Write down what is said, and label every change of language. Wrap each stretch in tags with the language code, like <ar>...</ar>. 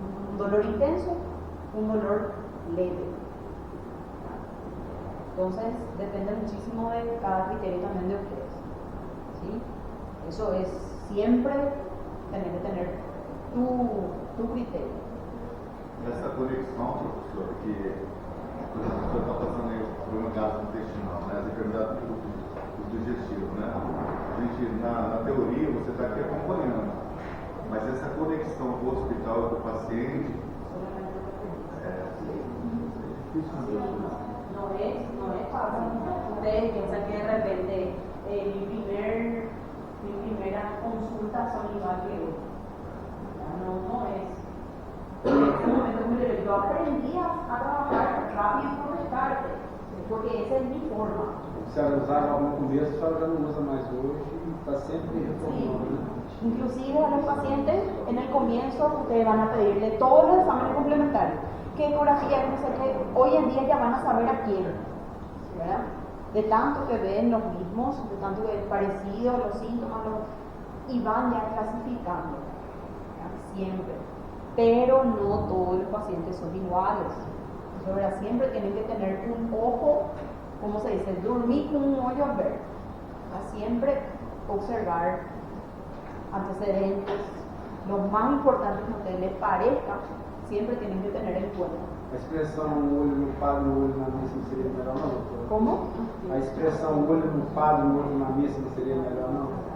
<es>Un dolor intenso, un dolor leve. Entonces depende muchísimo de cada criterio también de ustedes, ¿sí? Eso es siempre tener que tener tu criterio.</es> <pt>Essa conexão, professor, que quando a pessoa está passando aí por um gastrointestinal, né, as enfermidades do digestivo, né? A gente, na teoria, você está aqui acompanhando, mas essa conexão com o hospital e com o paciente é difícil mesmo.</pt> <es>No es fácil. Ustedes piensan que de repente mi primera consulta son igual que hoy. No es. En este momento yo aprendí a trabajar rápido por descarte, porque esa es mi forma.</es> <pt>Se ela usava no começo, a senhora já não usa mais hoje e está sempre retornando.</pt> <es>Sí. Inclusive a los pacientes en el comienzo ustedes van a pedirle todos los exámenes complementarios, qué ecografía, no sé qué, hoy en día ya van a saber a quién, ¿verdad? De tanto que ven los mismos, de tanto que ven parecidos los síntomas, y van ya clasificando, ¿verdad? Siempre. Pero no todos los pacientes son iguales. Entonces, ¿verdad? Siempre tienen que tener un ojo, como se dice, dormir con un ojo a ver. Siempre observar antecedentes, lo más importante que a ustedes les parezca, siempre tienen que tener en cuenta.</es> <pt>A expressão olho no padre, olho na missa não seria melhor não, doutora?</pt> <es>¿Cómo?</es> <pt>A expressão olho no padre, olho na missa não seria melhor não?</pt>